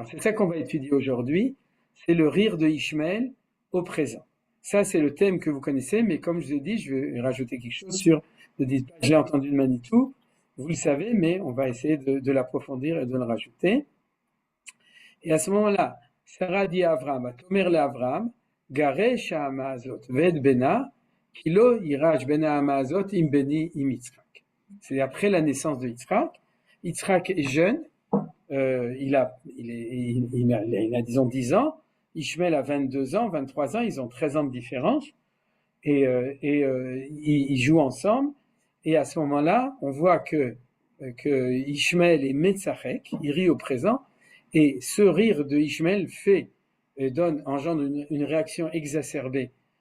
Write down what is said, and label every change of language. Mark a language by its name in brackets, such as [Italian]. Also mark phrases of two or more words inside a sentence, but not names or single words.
[French] C'est ça qu'on va étudier aujourd'hui, c'est le rire de Ishmaël au présent. Ça, c'est le thème que vous connaissez, mais comme je vous ai dit, je vais rajouter quelque chose sur, ne dites pas, j'ai entendu de Manitou, vous le savez, mais on va essayer de l'approfondir et de le rajouter. Et à ce moment-là, Sarah dit à Avram, [Hebrew] תאמר אל אברם, גרש האמה הזאת ואת בנה כי לא יירש בן האמה הזאת עם בני עם יצחק. [French] C'est après la naissance de Yitzhak. Yitzhak est jeune, il a disons 10 ans, Ishmael a 22 ans, 23 ans, ils ont 13 ans de différence, et ils jouent ensemble, et à ce moment-là, on voit que Ishmael est Metzachek, il rit au présent, et ce rire de Ishmael engendre une réaction exacerbée